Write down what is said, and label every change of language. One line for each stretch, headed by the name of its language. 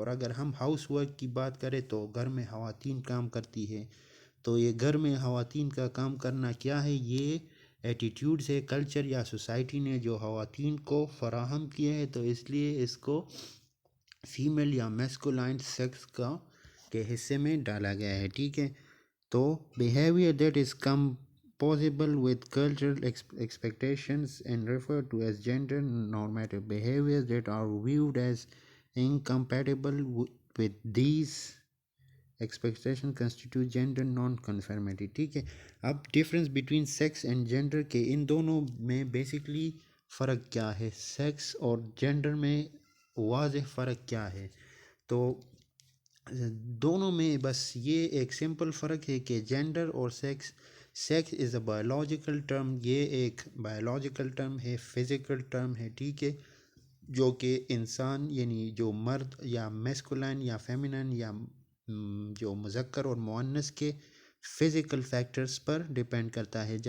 Urdu: اور اگر ہم ہاؤس ورک کی بات کریں تو گھر میں خواتین کام کرتی ہے، تو یہ گھر میں خواتین کا کام کرنا کیا ہے؟ یہ ایٹیٹیوڈ سے کلچر یا سوسائٹی نے جو خواتین کو فراہم کیے ہیں، تو اس لیے اس کو فیمیل یا میسکولائن سیکس کا کے حصے میں ڈالا گیا ہے، ٹھیک ہے.
English: تو behaviour that is compatible with cultural expectations and referred to as gender normative behaviors that are viewed as incompatible with these expectations constitute gender non-conformity،
Urdu: ٹھیک ہے. اب
English: difference between sex and gender
Urdu: کے ان دونوں میں بیسکلی فرق کیا ہے؟ Sex اور جینڈر میں واضح فرق کیا ہے؟ تو دونوں میں بس یہ ایک سمپل فرق ہے کہ جینڈر اور sex
English: is a biological term,
Urdu: یہ ایک بایولوجیکل ٹرم ہے، فزیکل ٹرم ہے، ٹھیک ہے، جو کہ انسان یعنی جو مرد یا میسکولائن یا فیمینائن یا جو مذکر اور مؤنث کے فزیکل فیکٹرز پر ڈیپینڈ کرتا ہے.